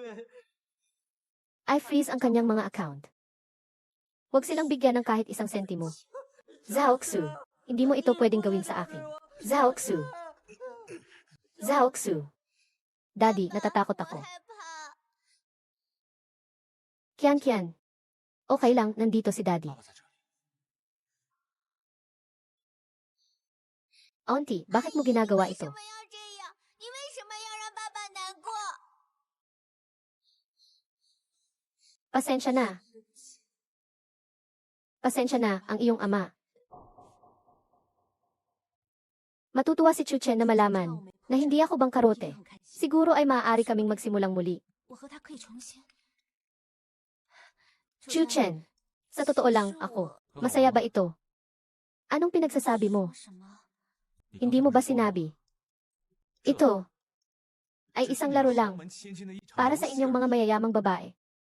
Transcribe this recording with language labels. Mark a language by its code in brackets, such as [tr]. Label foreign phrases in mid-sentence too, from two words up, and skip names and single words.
[en] I freeze [tl] ang kanyang mga account. Huwag silang bigyan ng kahit isang sentimo. Zhaoxu, hindi mo ito pwedeng gawin sa akin. Zhaoxu. Daddy, natatakot ako. Kian. Okay lang, nandito si Daddy. [zh] 爸爸在这里。 [tl] Auntie, bakit mo ginagawa ito? [zh] 为什么要这样？你为什么要让爸爸难过？ [tl] Pasensya na. Pasensya na, ang iyong ama. Matutuwa si Chuchen na malaman na hindi ako bangkarote. Siguro ay maaari kaming magsimulang muli. [zh] 我和他可以重新。 [tl] Chuchen, sa totoo lang, ako. Masaya ba ito? Anong pinagsasabi mo? [zh] 什么？ [tl] Hindi mo ba sinabi? Ito ay isang laro lang para sa inyong mga mayayamang babae.